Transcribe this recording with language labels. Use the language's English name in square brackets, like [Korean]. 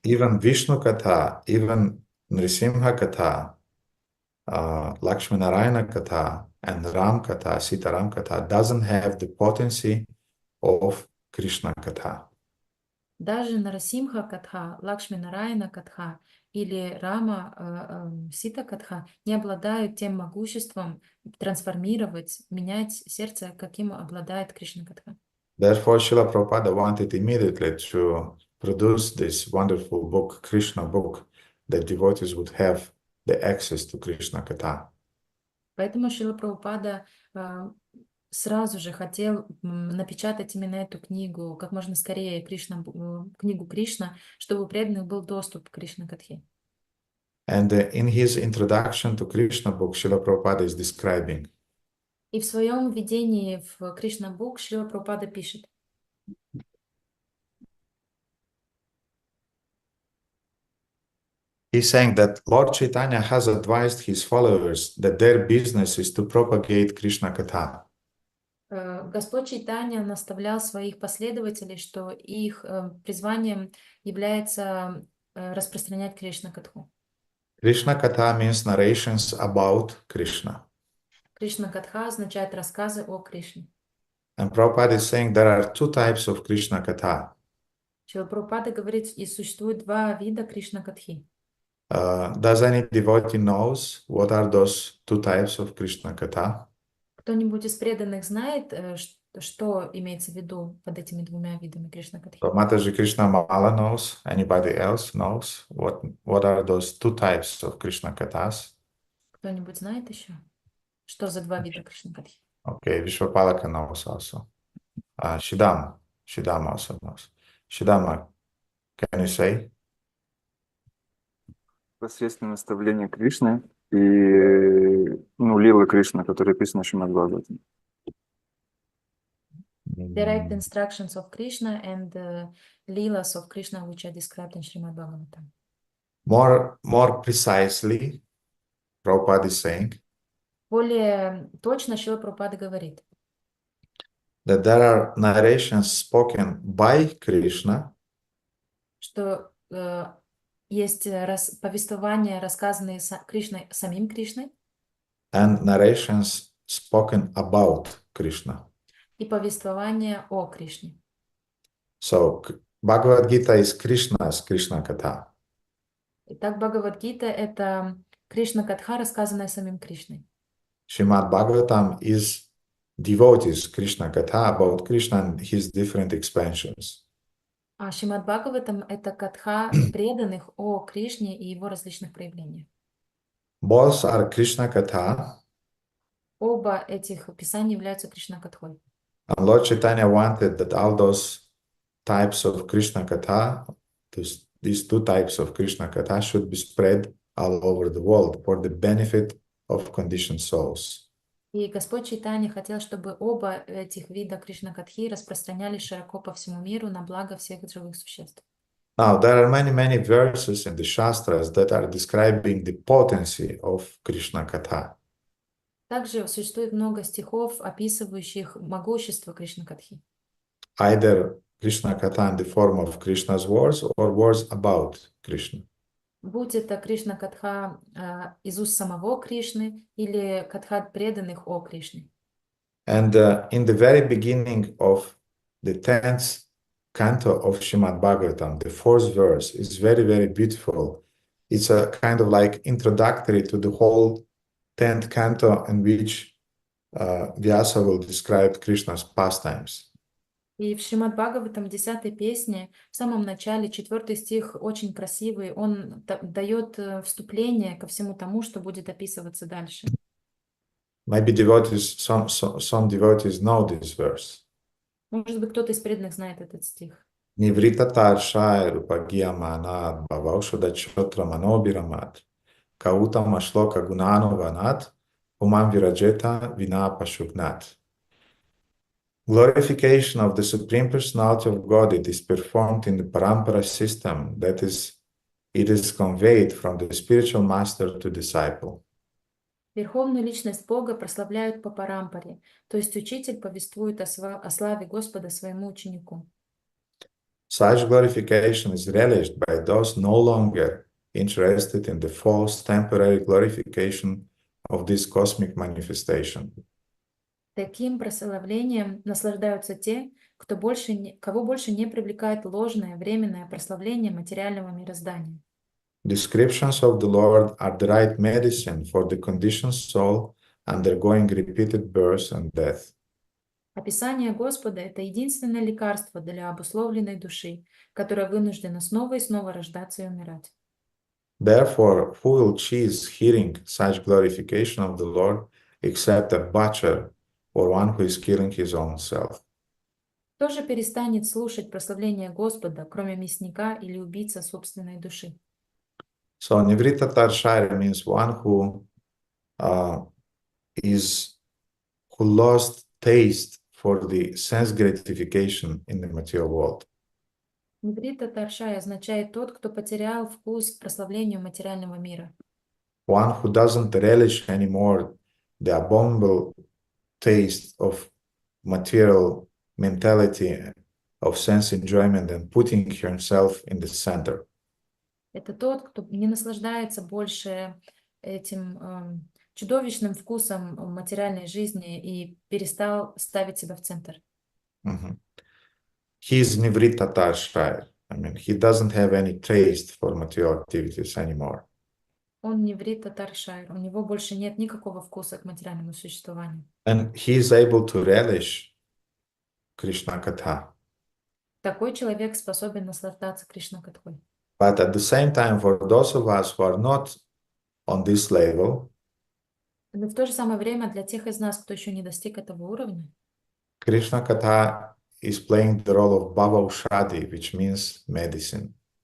[English] Even Vishnu Katha, even Nrisimha Katha, Lakshmi Narayana Katha, and Ram Katha, Sita Ram Katha doesn't have the potency of Krishna Katha. [Russian] Даже Нарасимха катха, Лакшми Нараяна катха или Рама Сита катха не обладают тем могуществом трансформировать, менять сердце, каким обладает Кришна катха. [English] Therefore, Srila Prabhupada wanted immediately to produce this wonderful book, Krishna book, that devotees would have the access to Krishna Katha. [Russian] Поэтому Шрила Прабхупада сразу же хотел напечатать именно эту книгу, как можно скорее, книгу Кришна, чтобы у преданных был доступ к Кришна-катхе. [English] And in his introduction to Krishna book, Srila Prabhupada is describing. [Russian] И в своем введении в Кришна-бук Шрила Прабхупада пишет. [English] He's saying that Lord Chaitanya has advised his followers that their business is to propagate Krishna Katha. [Russian] Господь Чайтанья наставлял своих последователей, что их призванием является распространять Кришна-катху. [English] Krishna Katha means narrations about Krishna. [Russian] Кришна-катха означает рассказы о Кришне. [English] And Prabhupada is saying there are two types of Krishna Katha. [Russian] Шрила Прабхупада говорит, и существует два вида Кришна-катхи. [English] Does any devotee knows what are those two types of Krishna Katha? [Russian] Кто-нибудь из преданных знает, что имеется в виду под этими двумя видами Кришна-катхи? [English] So Mataji Krishna Mala knows. Anybody else knows what are those two types of Krishna Kathas? [Russian] Кто-нибудь знает еще? Что за два вида Кришна-катхи? [English] Okay, Vishwapalaka knows also. Shidama also knows. Shidama, can you say? [Russian] Посредственное наставление Кришны и лилы Кришны, которые описаны в Шримад-Бхагаватам. [English] Direct instructions of Krishna and the leelas of Krishna, which are described in Shrimad-Bhagavatam. More precisely, Prabhupada is saying [Russian] Более точно Шрила Прабхупада говорит, [English] that there are narrations spoken by Krishna [Russian] что есть повествования, рассказанные Кришной, самим Кришной, [English] and narrations spoken about Krishna. [Russian] и повествования о Кришне. [English] So Bhagavad Gita is Krishna's Krishna Katha. [Russian] Итак, Бхагавад-гита — это Кришна-катха, рассказанная самим Кришной. [English] Shrimad-Bhagavatam is devotees Krishna Katha about Krishna and his different expansions. [Russian] А Шримад-Бхагаватам — это катха преданных о Кришне и его различных проявлениях. [English] Both are Krishna Katha, [Russian] Оба этих писания являются Кришна-катхой. [English] and Lord Chaitanya wanted that all those types of Krishna Katha, these two types of Krishna Katha should be spread all over the world for the benefit of conditioned souls. [Russian] И Господь Чайтанья хотел, чтобы оба этих вида Кришна-катхи распространялись широко по всему миру на благо всех живых существ. [English] Now, there are many verses in the Shastras that are describing the potency of Krishna Katha. [Russian] Также существует много стихов, описывающих могущество Кришна-катхи. [English] Either Krishna Katha in the form of Krishna's words or words about Krishna. [Russian] Будь это Кришна-катха из уст самого Кришны или катха преданных о Кришне. [English] And in the very beginning of the 10th canto of Shrimad-Bhagavatam, the fourth verse is very beautiful. It's a kind of like introductory to the whole 10th canto in which Vyasa will describe Krishna's pastimes. [Russian] И в Шримад-Бхагаватам 10-й песне, в самом начале, 4-й стих очень красивый, он дает вступление ко всему тому, что будет описываться дальше. [English] Maybe devotees, some devotees know this verse. [Russian] Может быть, кто-то из преданных знает этот стих. [Sanskrit] Nivritta tarshai rupagiyamanat bhavaushoda chotra manobiramat kauta mashloka gunanovanat umam virajeta vina pashupnat. [English] Glorification of the Supreme Personality of Godhead is performed in the parampara system, that is, it is conveyed from the spiritual master to disciple. [Russian] Верховную личность Бога прославляют по парампаре, то есть учитель повествует о славе Господа своему ученику. [English] Such glorification is relished by those no longer interested in the false temporary glorification of this cosmic manifestation. [Russian] Таким прославлением наслаждаются те, кого больше не привлекает ложное, временное прославление материального мироздания. [English] Descriptions of the Lord are the right medicine for the conditioned soul undergoing repeated birth and death. [Russian] Описание Господа — это единственное лекарство для обусловленной души, которая вынуждена снова и снова рождаться и умирать. [English] Therefore, who will choose hearing such glorification of the Lord except a butcher or one who is killing his own self? [Russian] Кто же перестанет слушать прославление Господа, кроме мясника или убийца собственной души? [English] So, Nivritta Tarshari means one who lost taste for the sense gratification in the material world. [Russian] Ниврита Таршай означает тот, кто потерял вкус к прославлению материального мира. [English] One who doesn't relish anymore the abominable taste of material mentality of sense enjoyment and putting himself in the center. [Russian] Это тот, кто не наслаждается больше этим чудовищным вкусом материальной жизни и перестал ставить себя в центр. Mhm. [English] He is Nivritta Tarshaya. I mean, he doesn't have any taste for material activities anymore. [Russian] Он не врит татар-шайр, у него больше нет никакого вкуса к материальному существованию. [English] And he is able to relish Krishna Katha. [Russian] Такой человек способен наслаждаться Кришна-катхой. [English] But at the same time, for those of us who are not on this level, [Russian] Но в то же самое время для тех из нас, кто еще не достиг этого уровня, [English] Krishna Katha is playing the role of Bhava Ushadi, which means medicine.